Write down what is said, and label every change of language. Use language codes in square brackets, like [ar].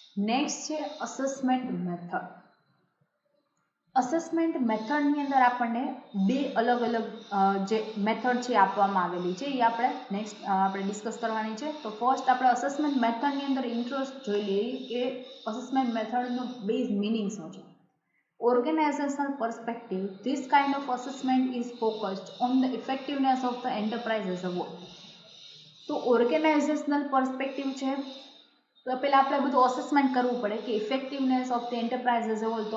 [gu] Next છે assessment method. Assessment મેથડની અંદર આપણને બે અલગ અલગ જે મેથડ છે આપવામાં આવેલી છે એ આપણે ડિસ્કસ કરવાની છે. તો ફર્સ્ટ આપણે અસેસમેન્ટ મેથડની અંદર ઇન્ટરેસ્ટ જોઈ લઈએ કે અસેસમેન્ટ મેથડનો બેઝ મિનિંગ શું છે. [en] Organizational perspective, this kind of assessment is focused on the effectiveness of the enterprise as a whole. [gu] તો ઓર્ગેનાઇઝેશનલ પર્સપેક્ટિવ છે તો પહેલાં આપણે બધું અસેસમેન્ટ કરવું પડે કે [en] Effectiveness of the enterprise as a whole.